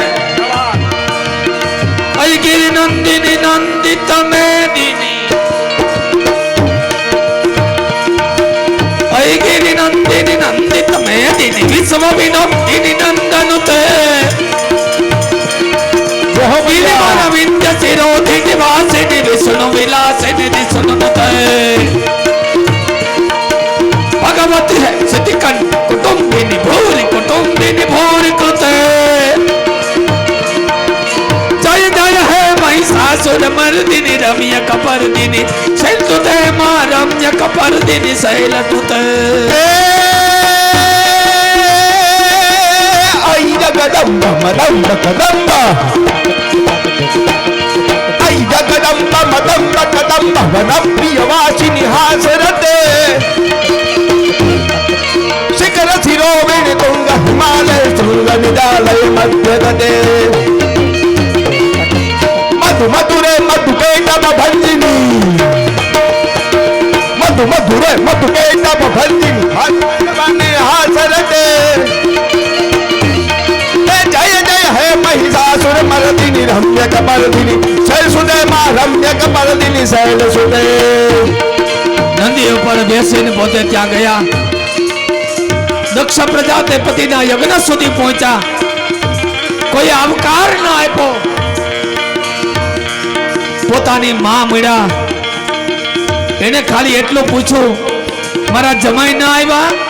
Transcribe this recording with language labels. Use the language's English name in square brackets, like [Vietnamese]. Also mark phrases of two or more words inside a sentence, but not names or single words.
[Sanskrit] અયગીરી નંદિની નંદિત મેદિની, અયગીરી નંદિની નંદિત મેદિની, વિશ્વ વિનોદિની નંદનુતે. ગિરિવર વિંધ્ય શિરોધિ નિવાસિની, વિષ્ણુ વિલાસિની વિષ્ણુનુતે. भगवती है सतिकन कुटुंबिनी भूरि कृते. जय जय है महिषासुर मर्दिनी रम्य कपर्दिनी शैलतुते मां रम्य कपर्दिनी शैलतुते. आई जगदम्ब मदम्ब कदम्ब, आई जगदम्ब मदम्ब कदम्ब वन प्रियवासिनी हासरते. शिखर शिरोमणि तुंग हिमालय शृंग निदालय मध्यगते. मधु मधुरे मधुकेटभ भंजिनी, मधु मधुरे मधुकेटभ भंजिनी भगवान हासरते. जय जय है महिषासुर मर्दिनी रम्य कपर्दिनी शैलसुते मां रम्य कपर्दिनी शैलसुते. [Gujarati] નંદી ઉપર બેસીને પોતે ત્યાં ગયા. દક્ષ પ્રજાપતિના યજ્ઞ સુધી પહોંચ્યા. કોઈ આવકાર ન આપ્યો. પોતાની માં મળ્યા. એને ખાલી એટલું પૂછ્યું, મારા જમાઈ ના આવ્યા?